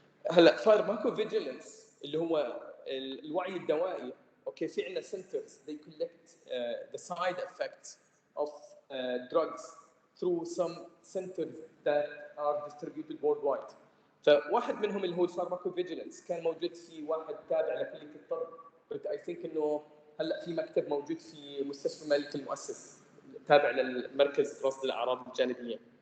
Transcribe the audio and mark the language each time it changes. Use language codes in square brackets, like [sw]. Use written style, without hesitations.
[ar] هلا فارماكو فيجيلانس اللي هو الوعي الدوائي. [en] okay [ar] في عندنا [en] centers they collect the side effects of drugs through some centers that are distributed worldwide. [ar] فواحد منهم اللي هو الفارماكو فيجيلانس كان موجود في واحد تابع لكليه الطب، [en] but I think [ar] انه هلا في مكتب موجود في مستشفى الملك المؤسس تابع للمركز رصد الاعراض الجانبيه.